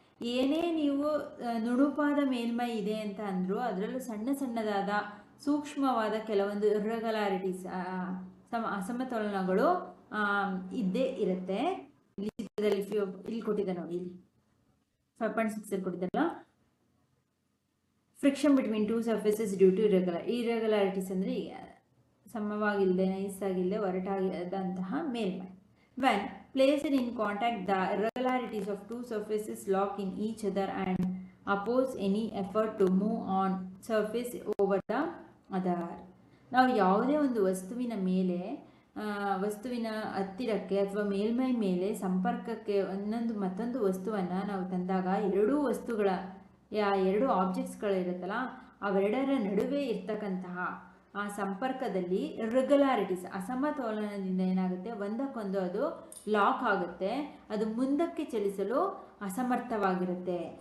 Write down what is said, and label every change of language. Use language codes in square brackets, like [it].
[kn] ಏನೇ ನೀವು ನುಣುಪಾದ ಮೇಲ್ಮೈ ಇದೆ ಅಂತ ಅಂದರೂ ಅದರಲ್ಲೂ ಸಣ್ಣದಾದ ಸೂಕ್ಷ್ಮವಾದ ಕೆಲವೊಂದು ಇರ್ರೆಗ್ಯುಲಾರಿಟೀಸ್, ಅಸಮತೋಲನಗಳು ಇದ್ದೇ ಇರುತ್ತೆ. ಇಲ್ಲಿ ಚಿತ್ರದಲ್ಲಿ ಇಲ್ಲಿ ಕೊಟ್ಟಿದೆ ನೋಡಿ. ಇಲ್ಲಿ 5.6 ಅಲ್ಲಿ ಕೊಟ್ಟಿದ್ದಲ್ಲ, [en] friction between two surfaces due to irregularities [kn] ಅಂದರೆ ಸಮವಾಗಿಲ್ಲದೆ, ನೈಸ್ ಆಗಿಲ್ಲದೆ, ಒರಟಾದಂತಹ ಮೇಲ್ಮೈ. [en] When placed in contact, the irregularities of two surfaces lock in each other and oppose any effort to move on surface over the other. [kn] ನಾವು ಯಾವುದೇ ಒಂದು ವಸ್ತುವಿನ ಮೇಲೆ, ವಸ್ತುವಿನ ಹತ್ತಿರಕ್ಕೆ ಅಥವಾ ಮೇಲ್ಮೈ ಮೇಲೆ ಸಂಪರ್ಕಕ್ಕೆ ಮತ್ತೊಂದು ವಸ್ತುವನ್ನು ನಾವು ತಂದಾಗ ಎರಡೂ ವಸ್ತುಗಳ ಎರಡು ಆಬ್ಜೆಕ್ಟ್ಸ್ಗಳಿರುತ್ತಲ್ಲ ಅವೆರಡರ ನಡುವೆ ಇರ್ತಕ್ಕಂತಹ ಆ ಸಂಪರ್ಕದಲ್ಲಿ ಇರ್ರೆಗ್ಯುಲಾರಿಟೀಸ್, ಅಸಮತೋಲನದಿಂದ ಏನಾಗುತ್ತೆ, ಒಂದಕ್ಕೊಂದು ಅದು ಲಾಕ್ ಆಗುತ್ತೆ, ಅದು ಮುಂದಕ್ಕೆ ಚಲಿಸಲು ಅಸಮರ್ಥವಾಗಿರುತ್ತೆ.